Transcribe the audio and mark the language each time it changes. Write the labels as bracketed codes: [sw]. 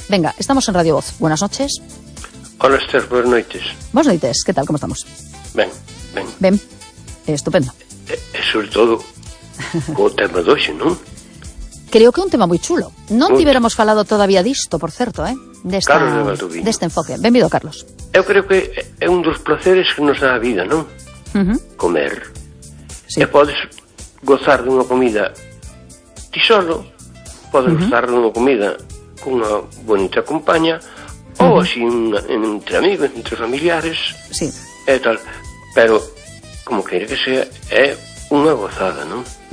[es] Venga, estamos en Radio Voz. Buenas noches. Hola, Esther. Buenas noches. Buenas noches. ¿Qué tal? ¿Cómo estamos? Bien, bien. Bien. Estupendo. Sobre todo, como tema de hoy, ¿no? Creo que un tema muy chulo. [gl] Non tivéramos falado todavía disto, por certo, deste enfoque. Benvido, Carlos. Eu creo que é un dos placeres que nos dá a vida, non? Uh-huh. Comer. Sí. E podes gozar dunha comida ti solo, podes gozar dunha comida cunha bonita compaña, ou así entre amigos, entre familiares, sí. E tal. Pero, como quere que sea, é unha gozada, non?